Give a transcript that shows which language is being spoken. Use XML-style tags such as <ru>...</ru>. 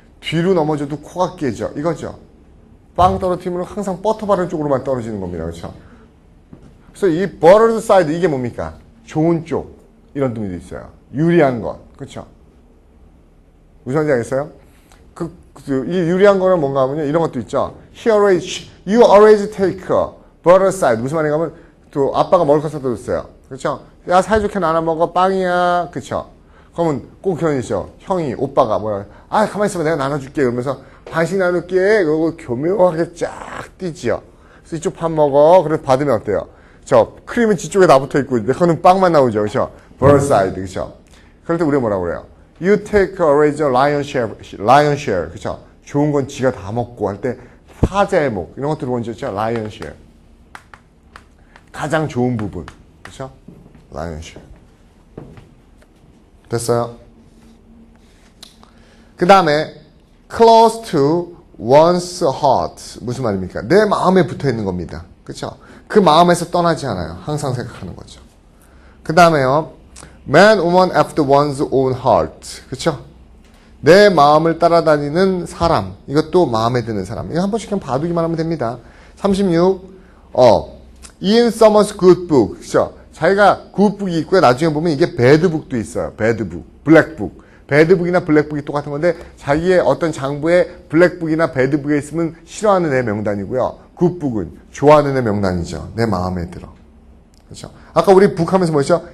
<ko>뒤로 넘어져도 코가 깨져. 이거죠. 빵 떨어뜨리면 항상 버터 바른 쪽으로만 떨어지는 겁니다. 그렇죠? 그래서 이 buttered side 이게 뭡니까? 좋은 쪽 이런 의미도 있어요. 유리한 것. 그렇죠? 무슨 말인지 알겠어요? 이 유리한 거는 뭔가 하면요. 이런 것도 있죠.</ko> <en>You always take buttered side.</en> <ko>무슨 말인가 하면 또 아빠가 먹을 거 사다 줬어요. 그렇죠? 야 사이좋게 나눠 먹어 빵이야. 그렇죠? 그러면 꼭 그런 있죠. 형이 오빠가 가만히 있으면 내가 나눠줄게 이러면서 반씩 나눌게 그러고 교묘하게 쫙 뛰지요. 그래서 이쪽 밥 먹어. 그래서 받으면 어때요? 크림은 뒤쪽에 다 붙어있고 내 거는 빵만 나오죠. 그렇죠?</ko> <en>Both side.</en> <ko>그렇죠? 그럴 때 우리가 뭐라고 그래요?</ko> <en>You take always a lion share.</en> <ko>그렇죠? 좋은 건 지가 다 먹고 할 때 사자의 목 이런 것들 먼저 있죠. lion share. 가장 좋은 부분. 그렇죠? lion share. 됐어요? 그 다음에</ko> <en>close to one's heart</en> <ko>무슨 말입니까? 내 마음에 붙어있는 겁니다. 그렇죠? 그 마음에서 떠나지 않아요. 항상 생각하는 거죠. 그 다음에요</ko> <en>man, woman after one's own heart</en> <ko>그렇죠? 내 마음을 따라다니는 사람 이것도 마음에 드는 사람 이거 한 번씩 그냥 봐두기만 하면 됩니다.</ko> <en>36 Ian Somer's good book</en> <ko>그렇죠? 자기가 굿북이 있고요. 나중에 보면 이게 배드북도 있어요. 배드북, 블랙북. 배드북이나 블랙북이 똑같은 건데 자기의 어떤 장부에 블랙북이나 배드북에 있으면 싫어하는 애 명단이고요. 굿북은 좋아하는 애 명단이죠. 내 마음에 들어. 그렇죠? 아까 우리 북 하면서 뭐였죠?</ko>